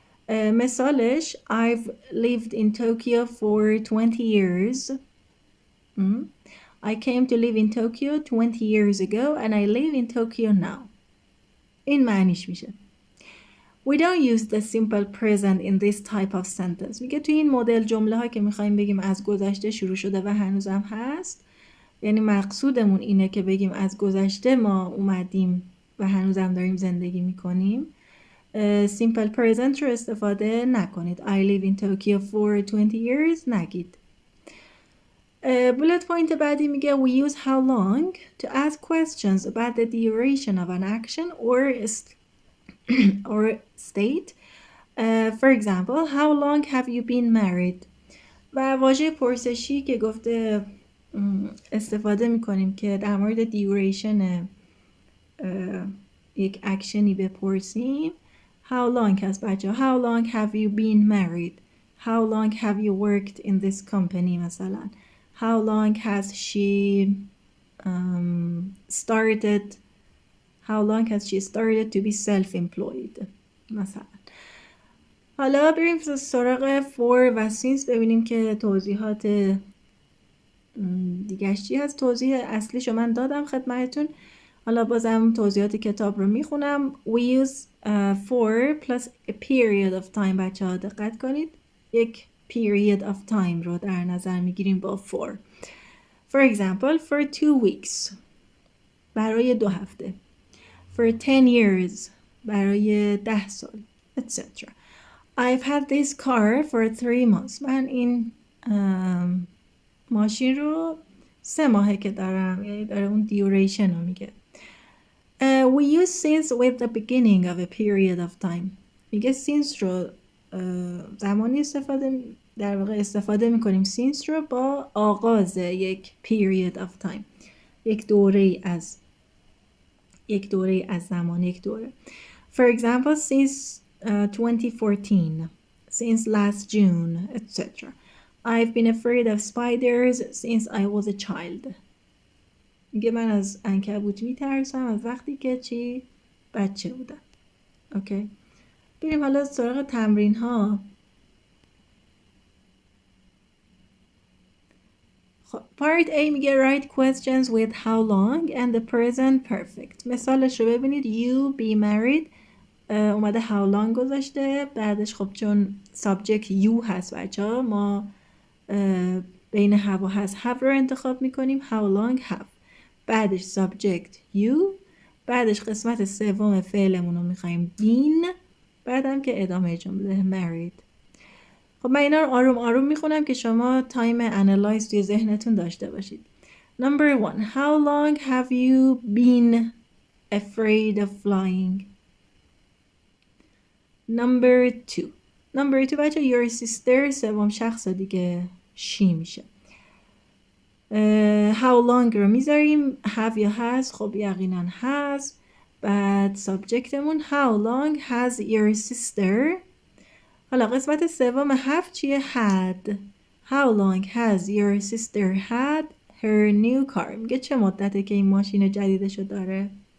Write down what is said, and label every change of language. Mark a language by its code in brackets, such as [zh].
[fa] مثالش [en] I've lived in Tokyo for 20 years. I came to live in Tokyo 20 years ago and I live in Tokyo now. [fa] این معنیش میشه. [en] We don't use the simple present in this type of sentence. [fa] میگه توی این مدل جمله ها که میخوایم بگیم از گذشته شروع شده و هنوزم هست، یعنی مقصودمون اینه که بگیم از گذشته ما اومدیم و هنوزم داریم زندگی میکنیم، simple present رو استفاده نکنید. [en] I live in Tokyo for 20 years [fa] نگید. [en] bullet point [fa] بعدی میگه [en] we use how long to ask questions about the duration of an action or state. For example, how long have you been married? [fa] و واژه پرسشی که گفته استفاده میکنیم که در مورد دیوریشن یک اکشنی بپرسیم. [en] How long [fa] هست بچه؟ [en] How long have you been married? How long have you worked in this company [fa] مثلا؟ [en] How long has she started to be self-employed [fa] مثلا. حالا بریم سراغ for و since ببینیم که توضیحات دیگه چی هست. توضیح اصلیشو من دادم خدمتتون، حالا بازم توضیحات کتاب رو میخونم. [en] We use for plus a period of time. [fa] بچه ها دقت کنید، یک period of time رو در نظر میگیریم با for. [en] For example, for 2 weeks [fa] برای 2 هفته. [en] For 10 years [fa] برای 10 سال [en] etc. I've had this car for 3 months. [fa] من این ماشین رو 3 ماهه که دارم، یعنی داره اون duration رو میگه. [en] We use since with the beginning of a period of time. [fa] میگه since رو زمانی در واقع استفاده میکنیم since رو با آغاز یک period of time، یک دوره از زمان، یک دوره. [en] For example, since 2014, since last June, etc. I've been afraid of spiders since I was a child. [fa] میگه من از عنکبوت میترسم از وقتی که بچه بودم. اوکی، بریم حالا سراغ تمرین ها. [en] خب part A [fa] میگه [en] write questions with how long and the present perfect. [fa] مثالش رو ببینید. [en] You be married [fa] اومده how long گذاشته، بعدش خب چون subject you هست بچه ها، ما بین have و has have رو انتخاب میکنیم. how long have، بعدش subject you، بعدش قسمت سوم فعلمون رو میخوایم been، بعدم که ادامه جمله married. خب من اینا رو آروم آروم میخونم که شما تایم انالایز توی ذهنتون داشته باشید. [en] Number 1. How long have you been afraid of flying? [fa] Number 2 بچه your sister سوم شخص دیگه she میشه. how long رو میذاریم have یا has، خب یقینا has. [en] بعد subjectمون how long has your sister. [fa] حالا قسمت سوم have چیه؟ had. [en] how long has your sister had her new car. [fa] میگه چه مدته که این ماشین جدیدشو داره.